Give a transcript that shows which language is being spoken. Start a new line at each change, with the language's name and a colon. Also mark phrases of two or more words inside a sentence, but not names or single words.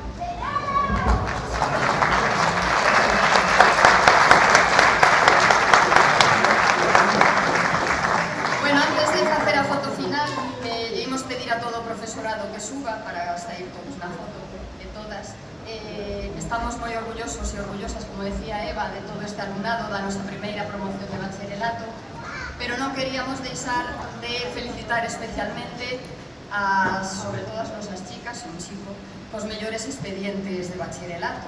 Galician: Bueno, antes de hacer a foto final, íbamos pedir a todo o profesorado que suba para sair todos na foto de todas. Estamos moi orgullosos e orgullosas, como decía Eva, de todo este alumnado da nosa primeira promoción de bacharelato, pero non queríamos deixar de felicitar especialmente sobre todo as nosas chicas, un chico, cos mellores expedientes de bachillerato.